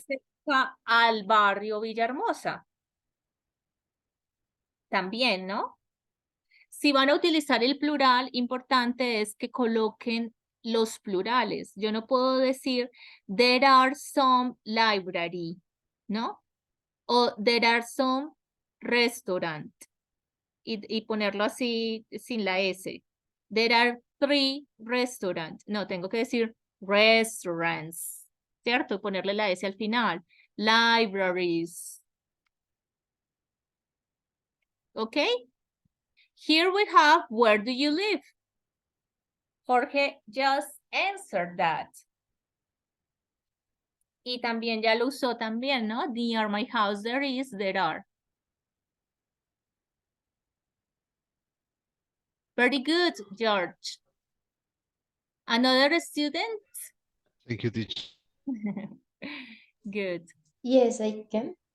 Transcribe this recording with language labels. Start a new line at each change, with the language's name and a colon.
Spanish: cerca al barrio Villahermosa. También, ¿no? Si van a utilizar el plural, importante es que coloquen los plurales. Yo no puedo decir,
English: there are some library,
Spanish: ¿no?
English: O there are some restaurant.
Spanish: Y ponerlo así sin la S.
English: There are 3 restaurants.
Spanish: No, tengo que decir restaurants, ¿cierto? Ponerle la S al final. Libraries.
English: Okay? Here we have, where do you live? Jorge just answered that.
Spanish: Y también ya lo usó también, ¿no?
English: Near my house there is, there are. Very good, George. Another student? Thank you, teacher. Good. Yes, I can.